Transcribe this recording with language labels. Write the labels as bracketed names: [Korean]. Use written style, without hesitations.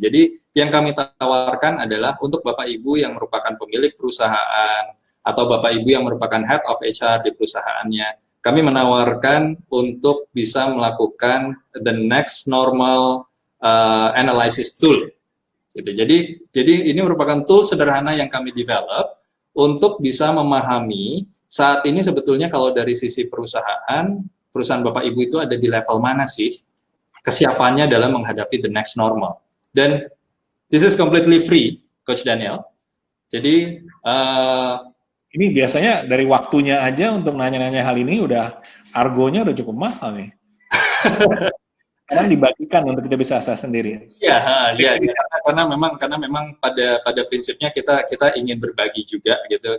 [Indonesian] Jadi yang kami tawarkan adalah untuk Bapak Ibu yang merupakan pemilik perusahaan atau Bapak Ibu yang merupakan head of HR di perusahaannya, kami menawarkan untuk bisa melakukan the next normal analysis tool. Gitu. Jadi ini merupakan tool sederhana yang kami develop untuk bisa memahami saat ini sebetulnya kalau dari sisi perusahaan Bapak Ibu itu ada di level mana sih kesiapannya dalam menghadapi the next normal. [English] Dan this is completely free, Coach Daniel. [Indonesian] Jadi ini biasanya dari waktunya aja untuk nanya-nanya hal ini argonya udah cukup mahal nih. Sekarang dibagikan untuk kita bisa akses sendiri. Iya, karena memang pada prinsipnya kita ingin berbagi juga gitu.